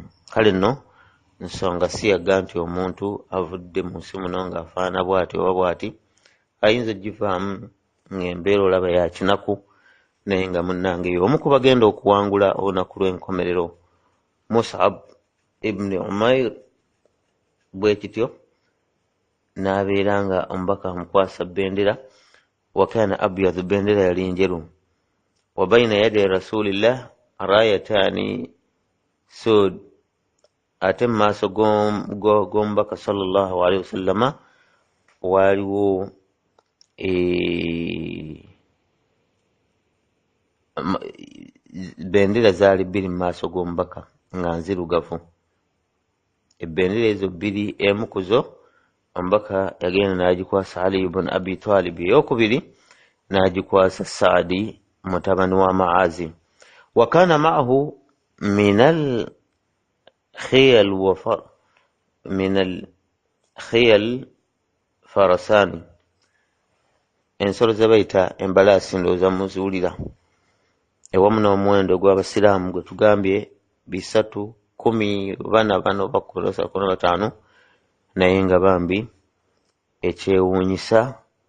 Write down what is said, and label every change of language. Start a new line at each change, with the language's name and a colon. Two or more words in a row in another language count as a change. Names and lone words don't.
Ganda: Kale nno nsonga si yaga nti omuntu avudde mu nsi muno ng'afaana bw'ati oba bw'ati, ayinza ogivaamu ng'embeera olaba ya kinaku, naye nga munnange y'omu ku bagenda okuwangula olunaku lw'enkomerero. Mus'ab ibn Umair bwe kityo n'abeera nga omubaka amukwasa bendera.
Arabic: وكان أبيض,
Ganda: bendera yali njeru.
Arabic: وبين يدي رسول الله رايتان سود,
Ganda: ate mu maaso g'omubaka
Arabic: صلى الله عليه وسلم
Ganda: waaliwo bendera zaali bbiri mu maaso g'omubaka nga nzirugavu. Ebendera ezo bbiri, emu ku zo omubaka yagenda n'agikwasa Ali ibn Abi Talib, ey'okubiri n'agikwasa Saadi mutabani wa Maazi.
Arabic: وكان معه من الخيل فرسان,
Ganda: ensolo ze bayita embalaasi, ndowooza muziwulira, ewamu n'omuwendo gw'abasiraamu gwe tugambye 310 bana oba 15, naye nga bambi ekyewuunyisa